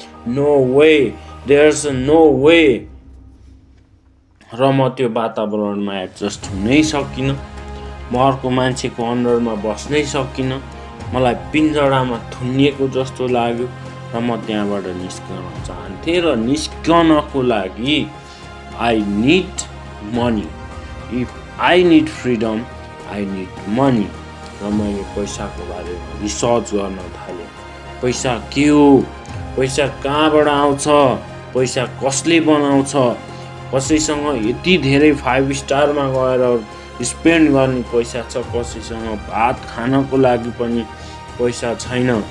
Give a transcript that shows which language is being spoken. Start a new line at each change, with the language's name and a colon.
English: No way, there's no way.
Nepali: र म त्यो वातावरणमा एडजस्ट हुनै सकिनँ, म अर्को मान्छेको अन्डरमा बस्नै सकिनँ। मलाई पिन्जडामा थुनिएको जस्तो लाग्यो र म त्यहाँबाट निस्कन चाहन्थेँ। र निस्कनको लागि
English: I need money. If I need freedom, I need money.
Nepali: र मैले पैसाको बारेमा रिसर्च गर्न थालेँ। पैसा के हो? पैसा कहाँबाट आउँछ? पैसा कसले बनाउँछ? कसैसँग यति धेरै 5 स्टारमा गएर स्पेन्ड गर्ने पैसा छ, कसैसँग भात खानको लागि पनि पैसा छैन।